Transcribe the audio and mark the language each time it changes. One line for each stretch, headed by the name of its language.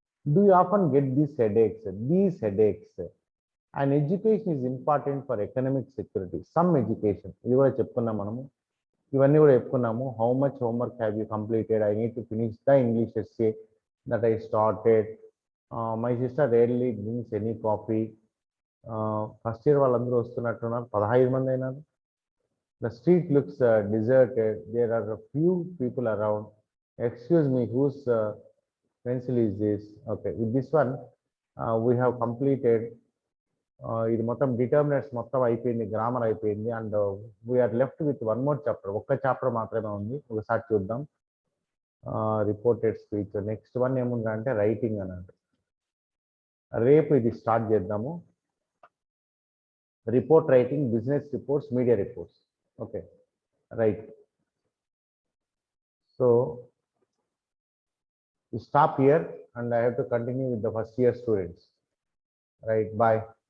English: Do you often get these headaches. And education is important for economic security, some education,
Telugu: ఇది కూడా చెప్పుకున్నాం మనము. ఇవన్నీ కూడా చెప్పుకున్నాము.
English: How much homework have you completed, I need to finish the English essay that I started. My sister rarely drinks any coffee.
Telugu: First year వాళ్ళందరూ వస్తున్నట్టున్నారు, 15 మంది అయినారు.
English: The street looks deserted. There are a few people around. Excuse me, whose pencil is this? Okay, with this one, we have completed.
Telugu: ఇది మొత్తం డిటర్మినర్స్ మొత్తం అయిపోయింది, grammar అయిపోయింది.
English: and we are left with one more chapter,
Telugu: ఒక్క chapter మాత్రమే ఉంది. ఒకసారి చూద్దాం. Reported speech. నెక్స్ట్ వన్ ఏముంది అంటే రైటింగ్ అన్నట్టు. రేపు ఇది స్టార్ట్ చేద్దాము.
English: Report writing, business reports, media reports. Okay, right. So we stop here and I have to continue with the first year students. Right, bye.